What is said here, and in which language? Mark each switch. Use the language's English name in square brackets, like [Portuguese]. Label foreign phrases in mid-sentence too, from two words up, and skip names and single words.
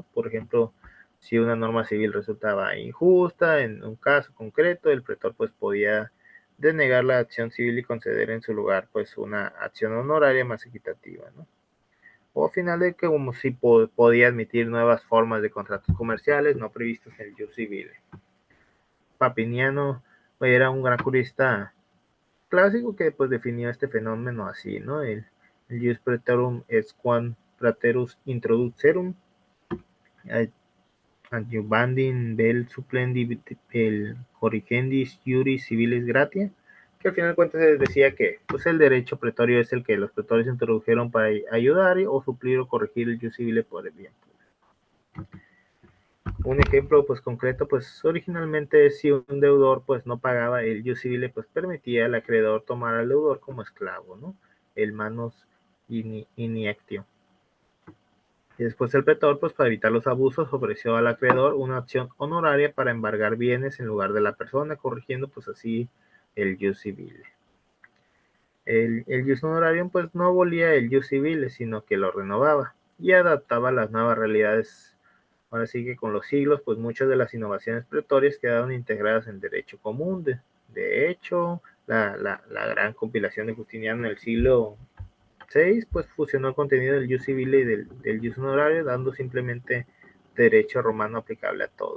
[Spanish] Por ejemplo, si una norma civil resultaba injusta en un caso concreto, el pretor pues podía denegar la acción civil y conceder en su lugar pues una acción honoraria más equitativa, ¿no? O al final de que como si podía admitir nuevas formas de contratos comerciales no previstos en el [Latin] jus civile. [Spanish] Papiniano era un gran jurista clásico que pues definió este fenómeno así, ¿no? [Latin] El jus praetorum est quam praetorus introducerum adjuvandum vel supplendi el corrigendis iuris civilis gratia, [Spanish] que al final de cuentas se decía que pues el derecho pretorio es el que los pretores introdujeron para ayudar o suplir o corregir el [Latin] jus civile [Spanish] por el bien público. Un ejemplo pues concreto, pues originalmente si un deudor pues no pagaba, el [Latin] jus civile [Spanish] pues permitía al acreedor tomar al deudor como esclavo, ¿no? El [Latin] manus iniectio. [Spanish] Y después el pretor, pues para evitar los abusos, ofreció al acreedor una acción honoraria para embargar bienes en lugar de la persona, corrigiendo pues así el [Latin] jus civile. [Spanish] El [Latin] jus honorarium [Spanish] pues no abolía el [Latin] jus civile, [Spanish] sino que lo renovaba y adaptaba a las nuevas realidades. Ahora sí que con los siglos, pues muchas de las innovaciones pretorias quedaron integradas en derecho común. De hecho, la gran compilación de Justiniano en el siglo VI, pues fusionó el contenido del [Latin] jus civile [Spanish] y del [Latin] jus honorario, [Spanish] dando simplemente derecho romano aplicable a todos.